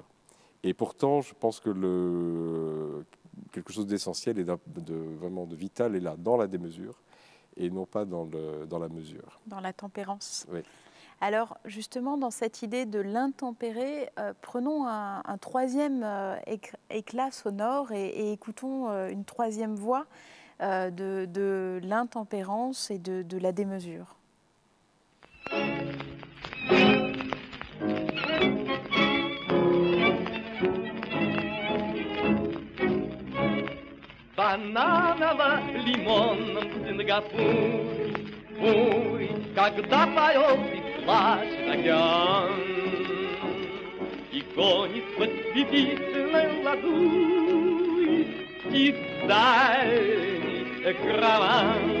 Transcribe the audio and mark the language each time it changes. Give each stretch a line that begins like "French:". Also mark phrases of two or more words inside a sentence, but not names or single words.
French: Et pourtant, je pense que quelque chose d'essentiel et vraiment de vital est là, dans la démesure, et non pas dans la mesure. Dans la tempérance. Oui. Alors, justement, dans cette idée de l'intempéré, prenons un troisième éclat sonore et écoutons une troisième voix de l'intempérance et de la démesure.
Russian: Бананово-лимонном Сингапуре, ой, когда поет и плачет океан, и гонит в ослепительной ладуи дальний караван.